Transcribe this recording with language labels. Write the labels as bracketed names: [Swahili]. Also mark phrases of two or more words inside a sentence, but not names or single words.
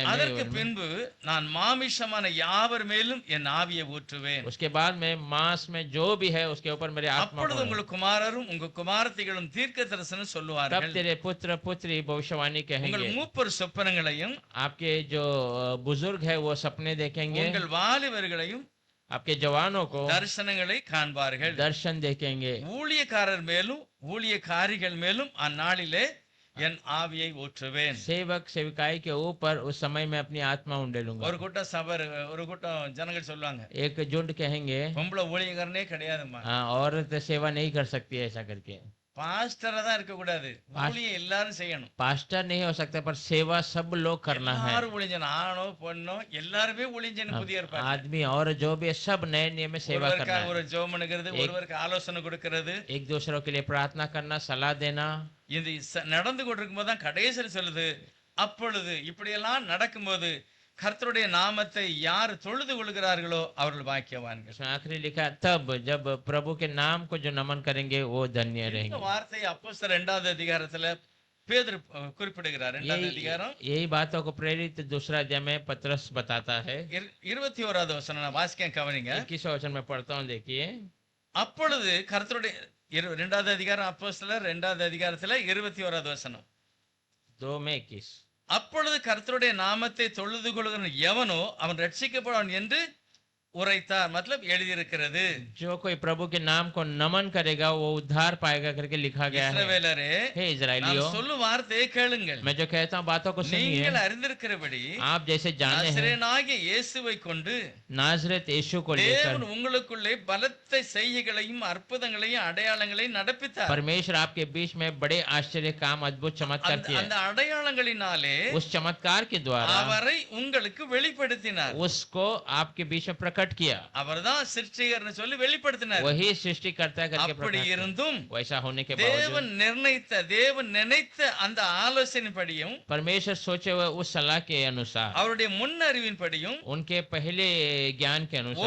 [Tamil] அதற்கு [Hindi] में [Tamil] பின்பு நான் மாமிசமான யாவர் மேலும் என் ஆவியை ஊற்றுவேன். [Hindi] उसके बाद में मांस में जो भी है उसके ऊपर मेरे आत्मा [Tamil] அப்பொழுது [Hindi] को, [Tamil] உங்கள் குமாரரும் உங்க குமாரத்திகளும் தீர்க்க தரிசனம் [Hindi] तब [Tamil] சொல்லுவார்கள். [Hindi] तेरे पुत्र पुत्री भविष्यवाणी [Tamil] உங்கள் [Hindi] कहेंगे, [Tamil] மூப்பர் சொப்பனங்களையும் [Hindi] आपके जो बुजुर्ग है वो सपने देखेंगे, [Tamil] உங்கள் வாலிபர்களையும் [Hindi] आपके जवानों को [Tamil] தரிசனங்களை காண்பார்கள். [Hindi] दर्शन देखेंगे। [Tamil] ஊழியக்காரர் மேலும் ஊழியக்காரிகள் மேலும் அந்நாளிலே என் ஆவியை ஊற்றுவேன். [Hindi] सेवक सेविकाई के ऊपर उस समय में अपनी आत्मा उंडेलूंगा। [Tamil] ஒரு கூட்டம் சபர் ஒரு கூட்டம் ஜனங்கள் சொல்லுவாங்க, [Hindi] एक झुंड कहेंगे [Tamil] பொம்பளை ஊழியக்காரனே கிடையாதும்மா, [Hindi] हाँ, औरत सेवा नहीं कर सकती है ऐसा करके। [Tamil] பாஸ்டரா தான் இருக்க கூடாது, ஊழியம் எல்லாரும் செய்யணும். [Hindi] पास्टर नहीं हो सकता पर सेवा सब लोग करना है। [Tamil] எல்லாரும் ஊழியம் செய்யணும். ஆணோ பொண்ணோ எல்லாருமே ஊழியம் செய்யணும். புதிய ஏற்பாடு [Hindi] आदमी और जो भी है, सब नए नियम में सेवा करना [Tamil] ஒருவருக்காக [Hindi] है। [Tamil] ஒரு ஜெபம் பண்ணுகிறது, ஒருவருக்கு ஆலோசனை கொடுக்கிறது. [Hindi] एक दूसरों के लिए प्रार्थना करना, सलाह देना। [Tamil] இது நடந்து கொண்டிருக்கும் போது தான் கடைசியில் சொல்லுது, அப்பொழுது இப்படியெல்லாம் நடக்கும்போது கர்த்தருடைய நாமத்தை யார் தொழுது கொள்கிறார்களோ அவர்கள் பாக்கியவான்கள். [Hindi] उसमें आखिरी लिखा है, तब जब प्रभु के नाम को जो नमन करेंगे वो धन्य [Tamil] இந்த [Hindi] रहेंगे। [Tamil] வார்த்தை அப்போஸ்தலர் 2வது அதிகாரத்துல பேதுரு குறிப்பிடுகிறார். 2வது அதிகாரம் [Hindi] यही बातों को प्रेरित दूसरा अध्याय में पतरस बताता है। [Tamil] 21வது வசனம் நான் வாசிக்க கவனிங்க. [Hindi] 21 वचन में पढ़ता हूँ, देखिए। [Tamil] அப்பொழுது கர்த்தருடைய 2வது அதிகாரம் அப்போஸ்தலர் 2வது அதிகாரத்துல 21வது வசனம். [Hindi] 2 में 21। [Tamil] அப்பொழுது கர்த்தருடைய நாமத்தை தொழுது கொள்கிற எவனோ அவன் ரட்சிக்கப்படுவான் என்று [Hindi] उराइतार मतलब [Tamil] எழுதியிருக்கிறது. [Hindi] जो कोई प्रभु के नाम को नमन करेगा वो उद्धार पाएगा करके लिखा गया है। [Tamil] இஸ்ரவேலரே, [Hindi] हे इस्राएलियों, [Tamil] நான் சொல்லும் வார்த்தையை கேளுங்கள். [Hindi] मैं जो कहता हूँ बातों को सुनिए। [Tamil] நீங்கள் அறிந்திருக்கிறபடி [Hindi] आप जैसे जाने हैं, [Tamil] நசரேயனாகிய இயேசுவை கொண்டு [Hindi] नाजरेत यीशु को लेकर [Tamil] தேவன் உங்களுக்குள்ளே பலத்த செய்கைகளையும் அற்புதங்களையும் அடையாளங்களையும் நடப்பித்தார். [Hindi] परमेश्वर आपके बीच में बड़े आश्चर्य काम, अद्भुत चमत्कार किए। [Tamil] அந்த अடையாளங்களினாலே [Hindi] उस चमत्कार के द्वारा [Tamil] அவரை உங்களுக்கு வெளிப்படுத்தினார். [Hindi] उसको आपके बीच में प्रकट किया। [Tamil] அவர்தான் சிருஷ்டிகர்னு சொல்லி வெளிப்படுத்தினார். [Hindi] वही सृष्टिकर्ता करके [Tamil] அப்படி [Hindi] प्रकट किया। [Tamil] இருந்தும் [Hindi] वैसा होने के [Tamil] தேவன் [Hindi] बावजूद [Tamil] தேவன் நினைத்த அந்த ஆலோசனைப்படியும் [Hindi] परमेश्वर सोचे हुए उस सलाह के अनुसार, [Tamil] அவருடைய முன் அறிவின்படியும் [Hindi] उनके पहले ज्ञान के अनुसार